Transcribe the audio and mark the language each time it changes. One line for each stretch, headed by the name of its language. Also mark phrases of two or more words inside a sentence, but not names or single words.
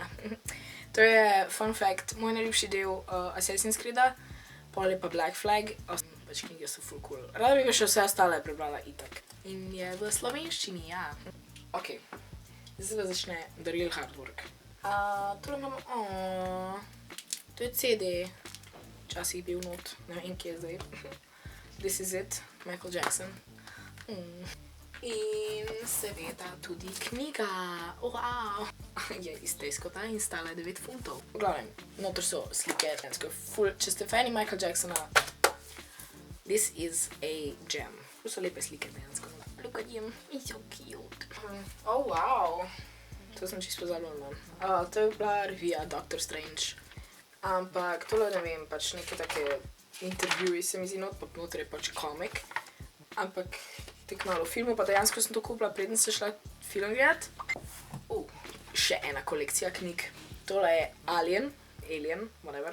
Slovenian: To je,
English: fun fact,
Slovenian: moj najljubši del Assassin's Creeda, pol je pa Black Flag, pač knjige so ful cool. Rada bi ga še vse ostale prebrala itak. In je v slovenščini, ja. Ok, zdaj da začne
English: The Real Hard Work.
Slovenian: Tole imamo, to je CD. Včasih bil not, ne vem, kje je zdaj.
English: This is it, Michael Jackson.
Slovenian: In seveda tudi knjiga. Wow. Je iz Tescota in stala 9 funtov. V glavnem, noter so slike, če ste fani Michael Jacksona,
English: this is a gem.
Slovenian: To so lepe slike dejansko.
English: Look at him, he's so cute. Oh wow.
Slovenian: to sem čisto pozabila. To je bila revija Doctor Strange. Ampak tole ne vem, pač neke take intervjuji se mi zdi not, pa noter je pač komik. Ampak tako malo filmov, pa dejansko sem to kupila, preden sem šla film gledat. Še ena kolekcija knjig. Tole je Alien, whatever.